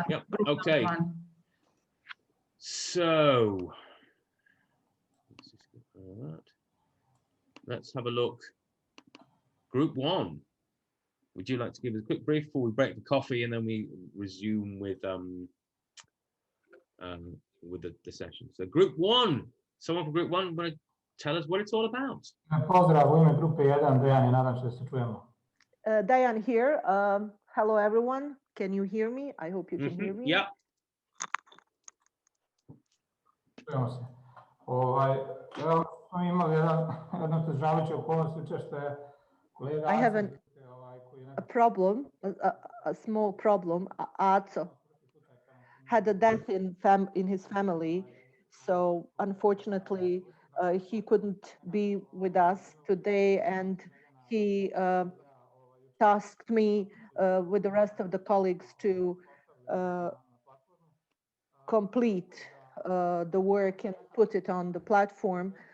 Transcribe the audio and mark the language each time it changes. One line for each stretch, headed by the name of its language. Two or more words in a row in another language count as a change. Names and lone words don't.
English: Yep. Okay. So let's have a look. Group 1. Would you like to give us a quick brief before we break for coffee, and then we resume with the session? So group 1. Someone from group 1 want to tell us what it's all about.
Croatian: Pozdrav u ime grupe 1, Dejan i nadam se da se čujemo.
English: Diane here. Hello, everyone. Can you hear me? I hope you can hear me. Yeah.
Croatian: Čujemo se. Evo smo imali jednu težaviću okolnost jučer što je kolega
English: I have a problem, a small problem. Aco had a death in his family, so unfortunately he couldn't be with us today, and he tasked me with the rest of the colleagues to complete the work and put it on the platform.